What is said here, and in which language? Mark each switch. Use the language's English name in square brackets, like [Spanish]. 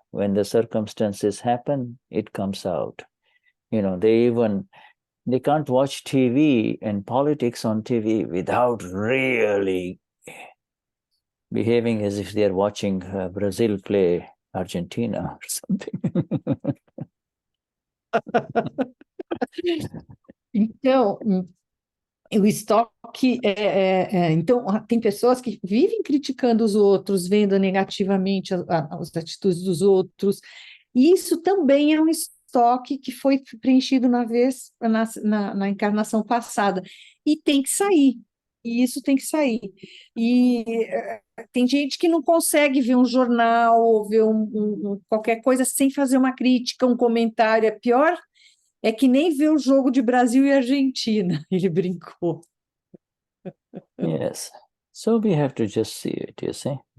[English] When the circumstances happen, it comes out. They can't watch TV and politics on TV without really behaving as if they're watching Brazil play Argentina or something. [Portuguese] Então, o estoque então tem pessoas que vivem criticando os outros, vendo negativamente as atitudes dos outros, e isso também é um estoque que foi preenchido na encarnação passada, e tem que sair, e isso tem que sair. E tem gente que não consegue ver um jornal, ou ver qualquer coisa sem fazer uma crítica, um comentário, é pior. É que nem ver o jogo de Brasil e Argentina, ele brincou. [English] Yes. So we have to just see it, you see.